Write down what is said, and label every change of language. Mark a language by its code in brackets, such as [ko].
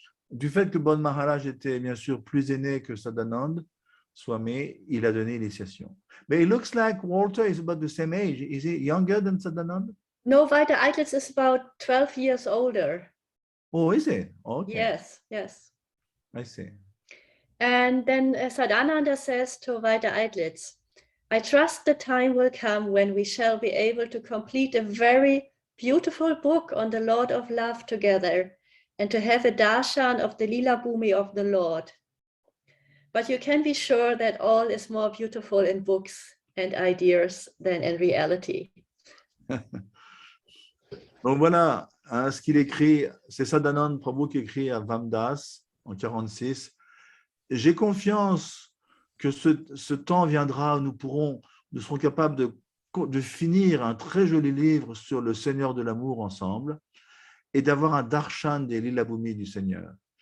[fr] Du fait que Bon Maharaj était bien sûr plus aîné que Sadananda Swami, il a donné l'initiation. [en] But it looks like Walter is about the same age. Is he younger than Sadananda? No, Walter Eitlis is about 12 years older. Oh, is he? Okay. Yes. I see. And then Sadananda says to Walter Eitlis, I trust the time will come when we shall be able to complete a very beautiful book on the Lord of Love together and to have a darshan of the Lila Bhumi of the Lord. But you can be sure that all is more beautiful in books and ideas than in reality. [fr] Donc voilà ce qu'il écrit, c'est Sadananda Prabhu qui écrit à Vamdas en 46. J'ai confiance que ce temps viendra où nous serons capables de finir un très joli livre sur le Seigneur de l'amour ensemble et d'avoir un darshan des Lila Bhumi du Seigneur.